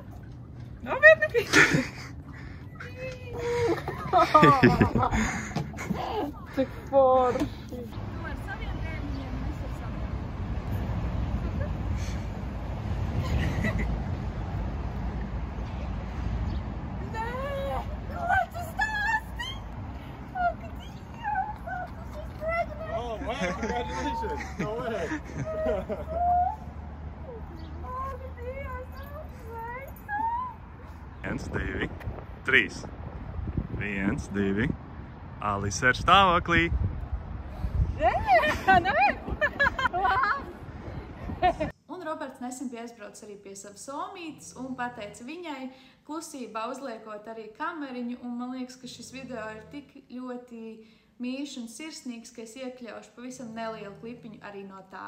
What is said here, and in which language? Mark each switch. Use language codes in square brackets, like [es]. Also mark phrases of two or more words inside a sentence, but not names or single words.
[lv] Nopietni! Cik forši! Tu ar saviem bērniem, mēs ar saviem. Nē! Ko tu stāsti? Ak, Dievs! Tas ir pregnant! [en] Oh, wow, congratulations! No way! [lv] Ak, Dievs! Sveicu! 1, 2, 3. 1, 2. Alise ir stāvoklī. Un Roberts nesen bija aizbraucis arī pie savas omītes un pateica viņai klusībā uzliekot arī kameriņu, un man liekas, ka šis video ir tik ļoti mīļš un sirsnīgs, ka es iekļaušu pavisam nelielu klipiņu arī no tā.